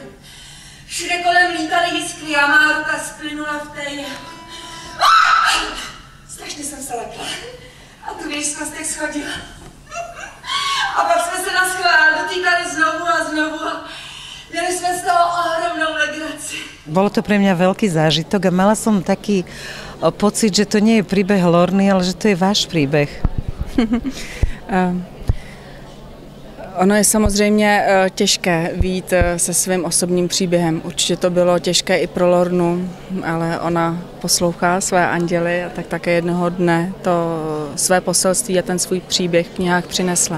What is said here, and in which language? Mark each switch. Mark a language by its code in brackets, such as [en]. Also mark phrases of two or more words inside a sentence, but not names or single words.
[cs] Všude kolem lítaly jiskry a má ruka splynula v té jeho. Strašně jsem se lekla. A tu věž z kostek schodila. A pak jsme se naschvál dotýkali znovu a znovu a měli jsme z toho ohromnou legraci. [sk] Bolo to pre mňa veľký zážitok a mala som taký pocit, že to nie je príbeh Lorny, ale že to je váš príbeh. [cs] Ono je samozřejmě těžké vyjít se svým osobním příběhem. Určitě to bylo těžké i pro Lornu, ale ona poslouchá své anděly a tak také jednoho dne to své poselství a ten svůj příběh v knihách přinesla.